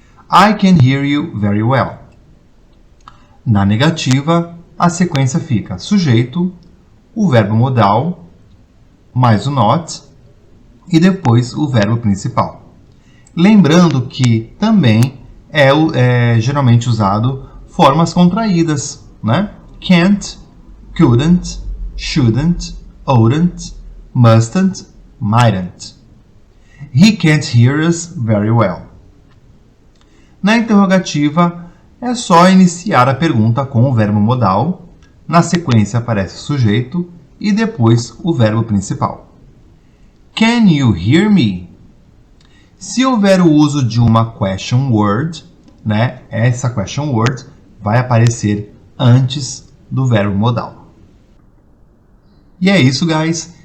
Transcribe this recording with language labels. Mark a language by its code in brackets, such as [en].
[en] I can hear you very well. [pt] Na negativa, a sequência fica sujeito, o verbo modal, mais o not e depois o verbo principal. Lembrando que também é geralmente usado formas contraídas, né? [en] Can't, couldn't, shouldn't, oughtn't, mustn't, mightn't. He can't hear us very well. [pt] Na interrogativa, é só iniciar a pergunta com o verbo modal, na sequência aparece o sujeito e depois o verbo principal. [en] Can you hear me? [pt] Se houver o uso de uma question word, né, essa question word vai aparecer antes do verbo modal. E é isso, guys.